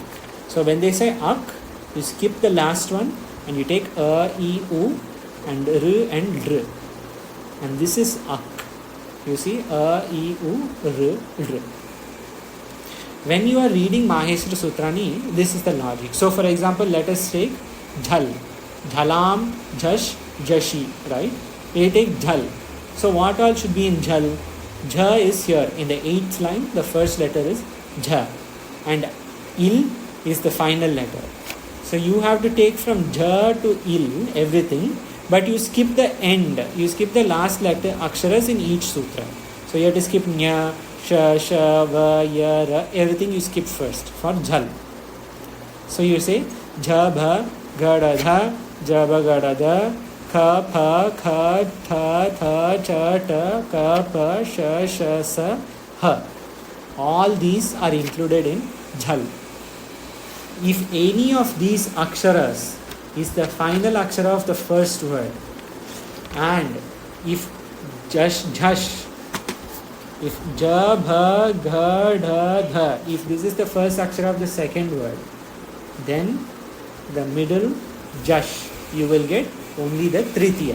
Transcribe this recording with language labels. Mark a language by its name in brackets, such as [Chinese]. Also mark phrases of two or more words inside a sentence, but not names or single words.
[English] So when they say ak, you skip the last one and you take a, e, u and r. And this is ak. You see a, e, u, r. When you are reading Maheshwara Sutrani, this is the logic. So for example, let us take jhal. [Sanskrit] Jhalam, jash, jashi, [English] right? We take jhal. So what all should be in jhal? Jha is here. In the 8th line, the first letter is jha. And il is the final letter. So you have to take from jha to il, everything. But you skip the end. You skip the last letter, aksharas in each sutra. So you have to skip [Sanskrit] nya, sha, va, ya, ra. [English] Everything you skip first for jhal. So you say jha, [Sanskrit] bha, gada, dha, jaba, gada, da, kha, pha, kha, tha, tha, cha, ta, ka, pa, sha, sha, sa, ha. [English] All these are included in jhal. If any of these aksharas is the final akshara of the first word, and if jash, if ja, bha, gha, dha, dha, if this is the first akshara of the second word, then the middle jash, you will get only the tritiya.